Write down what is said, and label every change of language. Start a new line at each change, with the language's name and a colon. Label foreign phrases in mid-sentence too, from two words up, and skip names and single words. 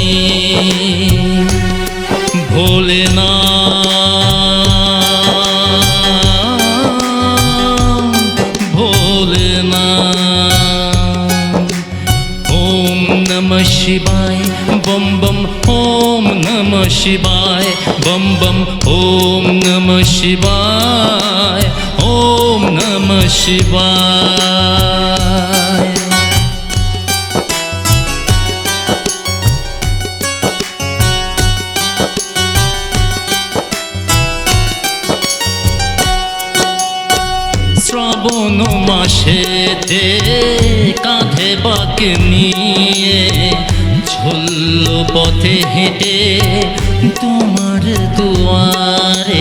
Bangla: ভোলেনাথ ভোলেনাথ।
Sanskrit: ওম নমঃ শিবায় বম বম ওম নমঃ শিবায় বম বম ওম নমঃ শিবায় ওম নমঃ শিবায়।
Bangla: শ্রাবণ মাসেতে কাঁধে বাঁক নিয়ে ঝুলল পথে হেঁটে তোমার দুয়ারে।